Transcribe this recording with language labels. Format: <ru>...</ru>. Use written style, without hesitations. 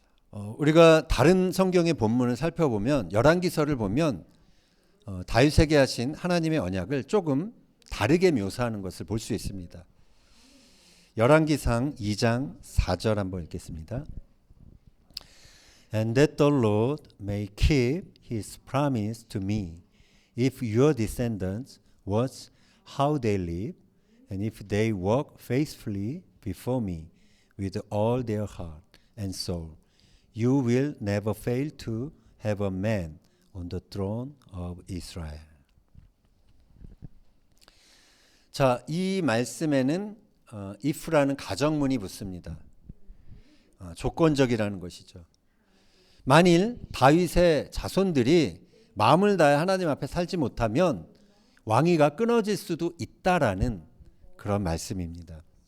<ko>우리가 다른 성경의 본문을 살펴보면, 열왕기서를 보면 다윗에게 하신 하나님의 언약을 조금 다르게 묘사하는 것을 볼 수 있습니다. 열왕기상 2장 4절 한번 읽겠습니다.</ko> <en>And that the Lord may keep his promise to me, if your descendants watch how they live, and if they walk faithfully before me with all their heart and soul, you will never fail to have a man on the throne of Israel.</en> <ko>자, 이 말씀에는 if라는 가정문이 붙습니다. 조건적이라는 것이죠. 만일 다윗의 자손들이 마음을 다해 하나님 앞에 살지 못하면 왕위가 끊어질 수도 있다라는 그런 말씀입니다.</ko>